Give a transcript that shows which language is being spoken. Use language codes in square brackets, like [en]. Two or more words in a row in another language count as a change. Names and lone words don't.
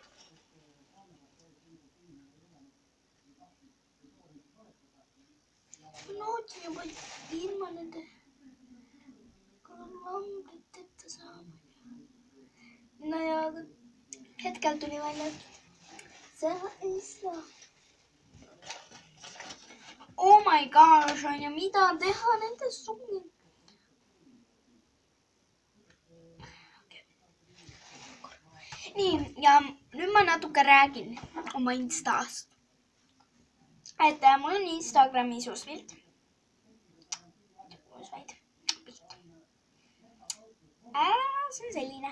[et] Ma noodin juba ilma nende klambriteta saama. No ja hetkel tuli välja, et see ei saa. [en] Oh my gosh, [et] on ja mida teha nende songid? Nii, ja nüüd ma natuke räägin oma Instast. Et mul on Instagrami isuspilt. See on selline.